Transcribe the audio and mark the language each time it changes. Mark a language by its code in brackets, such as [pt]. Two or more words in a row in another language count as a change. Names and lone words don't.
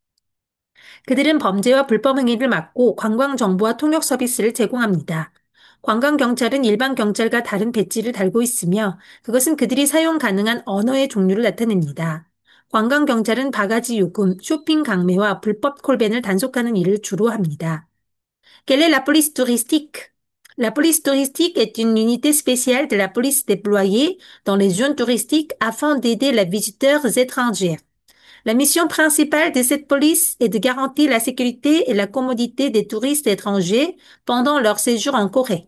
[ko] 그들은 범죄와 불법 행위를 막고 관광 정보와 통역 서비스를 제공합니다. 관광경찰은 일반 경찰과 다른 배지를 달고 있으며 그것은 그들이 사용 가능한 언어의 종류를 나타냅니다. 관광경찰은 바가지 요금, 쇼핑 강매와 불법 콜밴을 단속하는 일을 주로 합니다. [fr] Quelle est la police touristique? La police touristique est une unité spéciale de la police déployée dans les zones touristiques afin d'aider les visiteurs étrangers. La mission principale de cette police est de garantir la sécurité et la commodité des touristes étrangers pendant leur séjour en Corée.